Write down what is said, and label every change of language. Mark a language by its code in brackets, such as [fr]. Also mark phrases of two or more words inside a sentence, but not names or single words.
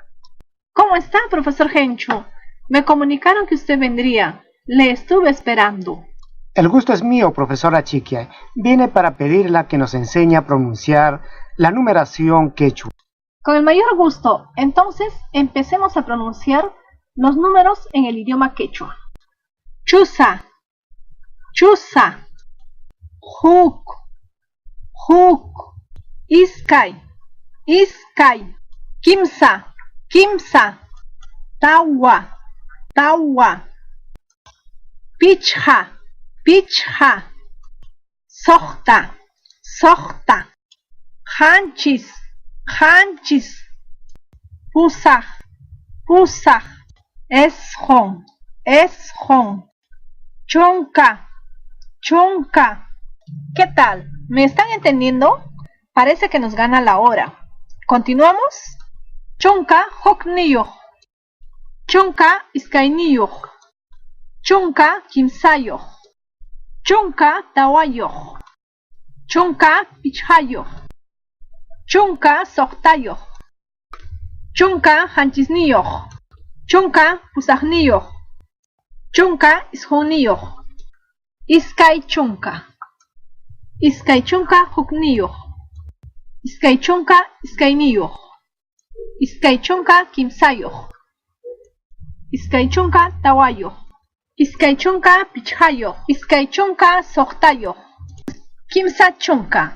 [es] ¿Cómo está, profesor Gencho? Me comunicaron que usted vendría. Le estuve esperando. El gusto es mío, profesora Achiquiay. Vine para pedirle que nos enseñe a pronunciar la numeración quechua. Con el mayor gusto. Entonces, empecemos a pronunciar los números en el idioma quechua. [qu] Chusa, chusa, juk, juk, iskay, iskay, kimsa, kimsa, tawa, tawa, pichha, pichha, sohta, sohta, hanchis, hanchis, pusaj, pusaj, esjon, esjon, chonka, chonka. [es] ¿Qué tal? ¿Me están entendiendo? Parece que nos gana la hora. ¿Continuamos? [qu] Chonka hokniyoh, chonka iskayniyoh, chonka kimsayoh, chonka tawayoh, chonka pichhayoh, chonka sohtayoh, chonka hanchisniyoh, chonka pusajniyoh, chonka ishoniyoh, iskay chonka, iskay chonka hukniyoh, iskay chonka iskayniyoh, iskay chonka kimsayoh, iskay chonka tawayoh, iskay chonka pichhayoh, iskay chonka sohtayoh, kimsa chonka.